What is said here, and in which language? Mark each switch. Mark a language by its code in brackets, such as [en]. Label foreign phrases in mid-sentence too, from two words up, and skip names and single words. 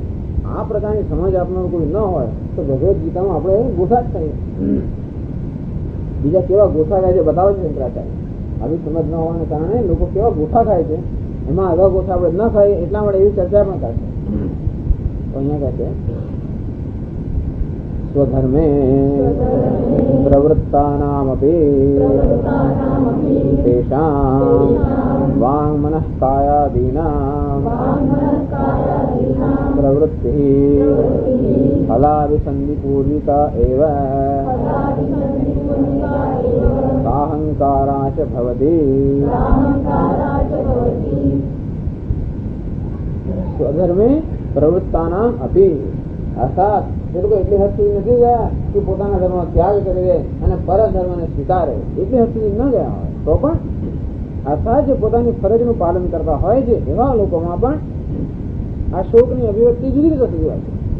[gu] આ પ્રકારની સમજ આપનાર કોઈ ન હોય તો ભગવદ્ ગીતામાં આપણે ગોથા જ કરીએ. બીજા કેવા ગોથા ખાય છે બતાવે છે શંકરાચાર્ય. આવી સમજ ન હોવાને કારણે લોકો કેવા ગોથા ખાય છે, એમાં આવા ગોથા આપણે ન ખાઈએ એટલા માટે એવી ચર્ચા પણ કરશે. તો અહીંયા કહે છે [sa] स्वधर्मे प्रवृत्तानामपि तेषां वाङ्मनः कायादीनां प्रवृत्तिः फलाभिसन्धिपूर्विका एव साहंकारा च भवति। स्वधर्मे प्रवृत्तानाम अपि [gu] અર્થાત એ લોકો એટલી હદ સુધી નથી ગયા કે પોતાના ધર્મનો ત્યાગ કરી દે અને પર ધર્મને સ્વીકારે, એટલી હદ સુધી ન ગયા હોય તો પણ અર્થાત જે પોતાની ફરજનું પાલન કરતા હોય છે એવા લોકોમાં પણ આ શોકની અભિવ્યક્તિ જુદી રીતે થતી હોય છે.